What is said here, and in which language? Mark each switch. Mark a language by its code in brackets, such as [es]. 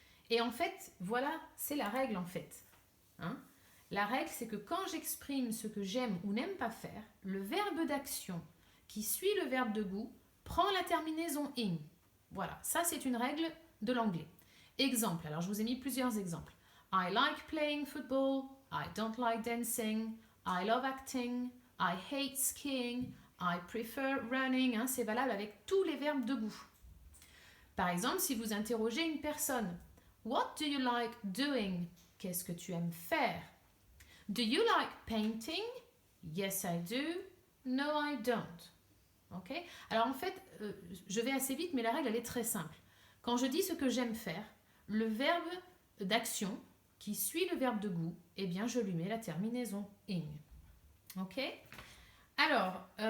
[fr] Et en fait, voilà, c'est la règle en fait. Hein? La règle, c'est que quand j'exprime ce que j'aime ou n'aime pas faire, le verbe d'action qui suit le verbe de goût prend la terminaison ing. Voilà, ça c'est une règle de l'anglais. Exemple, alors je vous ai mis plusieurs exemples. [en] I like playing football, I don't like dancing, I love acting, I hate skiing, I prefer running. [fr] Hein, c'est valable avec tous les verbes de goût. Par exemple, si vous interrogez une personne, what do you like doing? Qu'est-ce que tu aimes faire? [en] Do you like painting? Yes, I do. No, I don't. Ok? [fr] Alors en fait, je vais assez vite, mais la règle, elle est très simple. Quand je dis ce que j'aime faire, le verbe d'action qui suit le verbe de goût, eh bien, je lui mets la terminaison ing. Ok? Alors,